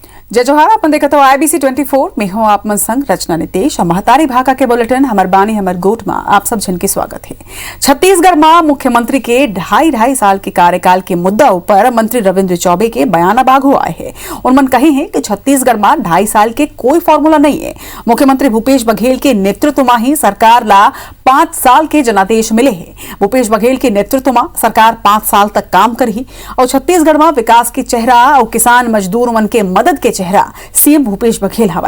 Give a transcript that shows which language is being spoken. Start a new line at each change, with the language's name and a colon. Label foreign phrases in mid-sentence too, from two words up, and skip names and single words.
Chhattisgarhi: जय जोहार। अपन देखत हो IBC 24 में हो आप मन संग रचना नितेश और महतारी भाका के बुलेटिन हमर बानी हमर गोट में आप सब जन के स्वागत है। छत्तीसगढ़ में मुख्यमंत्री के ढाई साल के कार्यकाल के मुद्दा ऊपर मंत्री रविंद्र चौबे के बयान बाघू आए हैं। उन्होंने कहे हैं कि छत्तीसगढ़ में 2.5 साल के कोई फॉर्मूला नहीं है। मुख्यमंत्री भूपेश बघेल के नेतृत्व में ही सरकार ला 5 साल के जनादेश मिले हैं। भूपेश बघेल के नेतृत्व में सरकार 5 साल तक काम करी और छत्तीसगढ़ में विकास के चेहरा और किसान मजदूर मन के मदद के चेहरा सीएम भूपेश बघेल हवाए।